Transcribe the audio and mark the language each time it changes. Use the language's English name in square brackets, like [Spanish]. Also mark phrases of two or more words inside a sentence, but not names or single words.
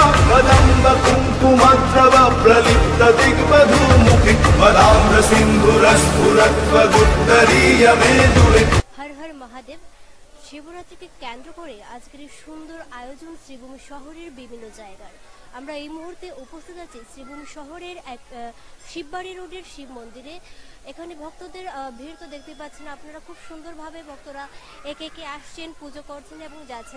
[Sanskrit] कदम्ब कुङ्कुमद्रव प्रलिप्त दिग्वधूमुखे वदाम्र सिन्धुरस्फुरत्वगुत्तरीय मेदुरे। [Hindi] हर हर महादेव। [Bangla] শিবরাত্রিকে কেন্দ্র করে আজকের এই সুন্দর আয়োজন শ্রীভূমি শহরের বিভিন্ন জায়গার। আমরা এই মুহূর্তে উপস্থিত আছি শ্রীভূমি শহরের এক শিববাড়ি রোডের শিব মন্দিরে। এখানে ভক্তদের ভিড় তো দেখতে পাচ্ছেন আপনারা, খুব সুন্দরভাবে ভক্তরা একে একে আসছেন, পুজো করছেন এবং যাচ্ছেন।